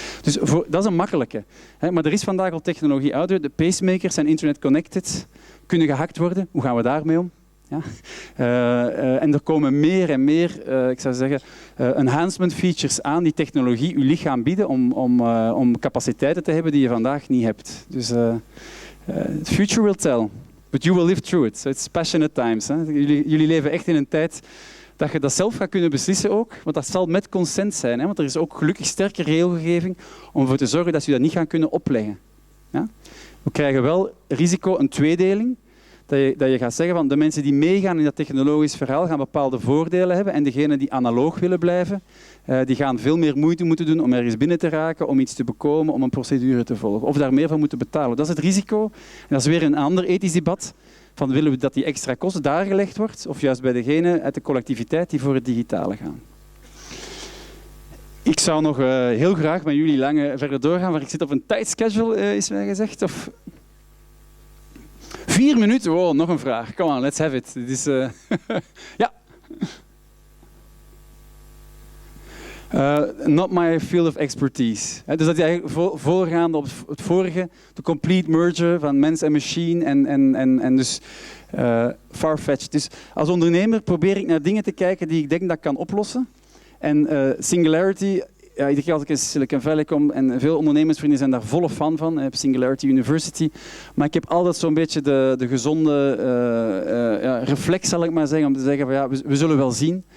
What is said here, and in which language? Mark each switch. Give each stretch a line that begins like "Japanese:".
Dutch: Dus dat is een makkelijke. Hè? Maar er is vandaag al technologie ouder. De pacemakers zijn internet connected, kunnen gehackt worden. Hoe gaan we daarmee om? Ja? En er komen meer en meer, ik zou zeggen, enhancement features aan die technologie uw lichaam bieden om capaciteiten te hebben die je vandaag niet hebt. Dus
English: the future will tell, but you will live through it. So it's passionate times. Hè?
Dutch: Jullie leven echt in een tijd dat je dat zelf gaat kunnen beslissen ook, want dat zal met consent zijn. Hè? Want er is ook gelukkig sterke regelgeving om ervoor te zorgen dat je dat niet gaan kunnen opleggen. Ja? We krijgen wel risico, een tweedeling. Dat je gaat zeggen van de mensen die meegaan in dat technologisch verhaal gaan bepaalde voordelen hebben en degenen die analoog willen blijven, die gaan veel meer moeite moeten doen om ergens binnen te raken, om iets te bekomen, om een procedure te volgen. Of daar meer van moeten betalen. Dat is het risico. En dat is weer een ander ethisch debat. Van willen we dat die extra kost daar gelegd wordt of juist bij degenen uit de collectiviteit die voor het digitale gaan. Ik zou nog heel graag met jullie lang verder doorgaan, maar ik zit op een tight schedule, is mij gezegd. Of 4 minuten? Wow, nog een vraag.
English: Come on, let's have it.
Dutch: Dit is, ja.
English: Not my field of expertise.
Dutch: Dus dat is eigenlijk voorgaande op het vorige, de complete merger van mens en machine en dus far-fetched. Dus als ondernemer probeer ik naar dingen te kijken die ik denk dat ik kan oplossen. En singularity iedere keer als ik in Silicon Valley kom en veel ondernemersvrienden zijn daar volle fan van, Singularity University, maar ik heb altijd zo'n beetje de gezonde reflex, zal ik maar zeggen, om te zeggen van ja, we zullen wel zien.